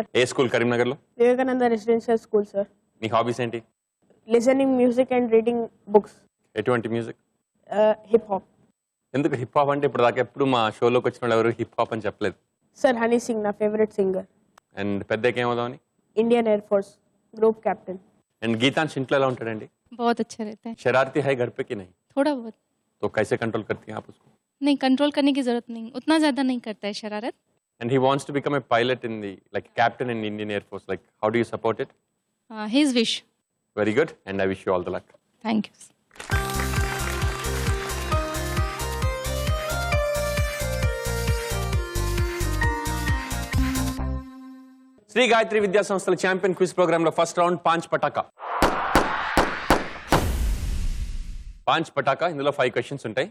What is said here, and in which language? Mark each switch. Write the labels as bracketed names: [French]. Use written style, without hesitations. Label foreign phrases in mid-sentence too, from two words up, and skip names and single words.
[Telugu] ఏ స్కూల్ కరీంనగర్ లో? వివేకానంద రెసిడెన్షియల్ స్కూల్ సార్. నీ హాబీస్ ఏంటి? [English] listening music and reading books. [Telugu] ఎటువంటి మ్యూజిక్? [English] hip hop. [Telugu] ఎందుకు [English] hip hop [Telugu] అంటే ఇప్పుడు దాకా ఎప్పుడు మా షోలోకి వచ్చిన వాళ్ళు ఎవరు [English] hip hop [Telugu] అని చెప్పలేదు. సార్ హనీ సింగ్ నా [English] favourite singer. [Telugu] అండ్ పెద్దకి ఏమవుదామని? [English] Indian Air Force group captain. [Telugu] అండ్ గీతాంష్ ఇంట్లో ఎలా ఉంటాడండి? [Hindi] बहुत अच्छा रहता है. शरारती है घर पे कि नहीं? थोड़ा बहुत. तो कैसे कंट्रोल करती हैं आप उसको? नहीं, कंट्रोल करने की जरूरत नहीं, उतना ज्यादा नहीं करता है शरारत. [English] And he wants to become a pilot in the captain in Indian Air Force. Like, how do you support it? His wish. Very good, and I wish you all the luck. Thank you. [Telugu] శ్రీ గాయత్రి విద్యా సంస్థల [English] champion quiz programme [Telugu] లో [English] first round [Hindi] पांच पटाका. पांच पटाका, [Telugu] ఇందులో 5 క్వశ్చన్స్ ఉంటాయి.